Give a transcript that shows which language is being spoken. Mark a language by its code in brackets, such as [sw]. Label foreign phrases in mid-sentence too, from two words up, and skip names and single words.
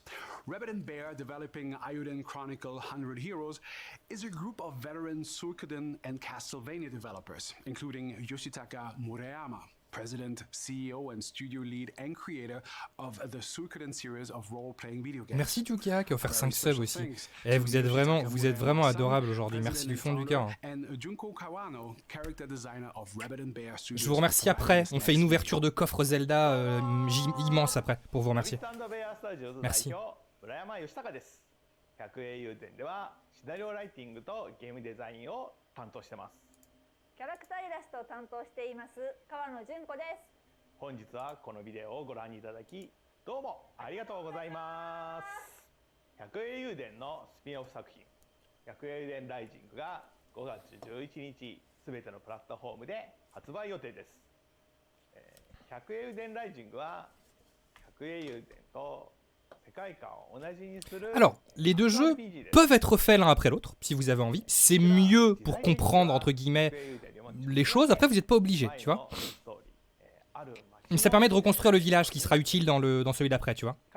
[en] Rabbit and Bear, developing Euden Chronicle 100 Heroes, is a group of veteran Suikoden and Castlevania developers, including Yoshitaka Murayama, President, CEO, and studio lead and creator of the Suikoden series of role-playing video games. [fr] Merci Tukia qui a offert 5 subs aussi. Et vous êtes vraiment adorable aujourd'hui. Merci du fond du cœur. Je vous remercie après. On fait une ouverture de coffre Zelda immense après pour vous remercier. Merci. [ja] 100英雄伝ではシナリオライティングとゲームデザインを担当してます。キャラクターイラストを担当しています川野純子です。本日はこのビデオをご覧いただきどうもありがとうございます。百栄雄伝のスピンオフ作品百栄雄伝ライジングが5月11日すべてのプラットフォームで発売予定です。百栄雄伝ライジングは百栄雄伝と [fr] Alors, les deux jeux peuvent être faits l'un après l'autre, si vous avez envie. C'est mieux pour comprendre, entre guillemets, les choses. Après, vous n'êtes pas obligé, tu vois. Mais ça permet de reconstruire le village qui sera utile dans celui d'après, tu vois.